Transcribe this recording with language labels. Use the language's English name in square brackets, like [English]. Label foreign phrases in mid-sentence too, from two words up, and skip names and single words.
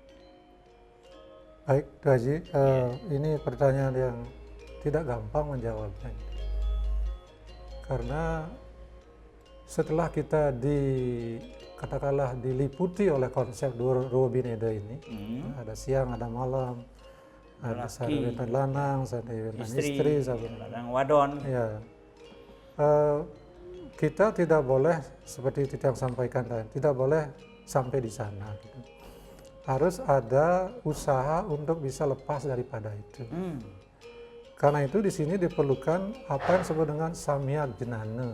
[Indonesian] Baik, Tuan Haji, ini pertanyaan yang tidak gampang menjawabnya. Karena setelah kita katakanlah diliputi oleh konsep ruwa bineda ini, ada siang, ada malam, ada [Balinese] sadaya lanang, sadaya istri, sadaya wadon. [Indonesian] Ya. Kita tidak boleh seperti yang sampaikan tadi, tidak boleh sampai di sana. Gitu. Harus ada usaha untuk bisa lepas daripada itu. Karena itu di sini diperlukan apa yang disebut dengan samya gnana.